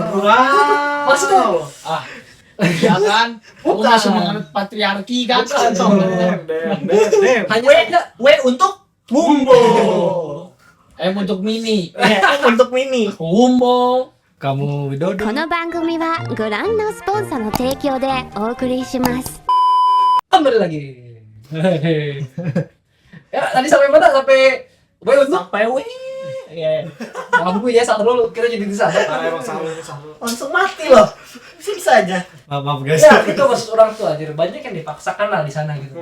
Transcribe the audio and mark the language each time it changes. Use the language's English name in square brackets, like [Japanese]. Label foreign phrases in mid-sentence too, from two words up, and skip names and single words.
[Indonesian] Wow. Maksudnya Ya kan? Kamu Bukan. masih menganut patriarki kan? Bukan. Hanya saja W untuk Wumbo. Untuk mini. Untuk mini. Umbo. Kamu Widodo. [Japanese] この番組はご覧のスポンサーの提供でお送りします [Indonesian] kembali lagi. Ya, tadi sampai mana? Sampai untuk Sampai W. Ya. mampu ya Sahrul, kita jadi di sana. Langsung mati loh. Bisa aja. Maaf guys. Ya, itu maksud orang tua anjir. Banyak yang dipaksakan lah di sana gitu.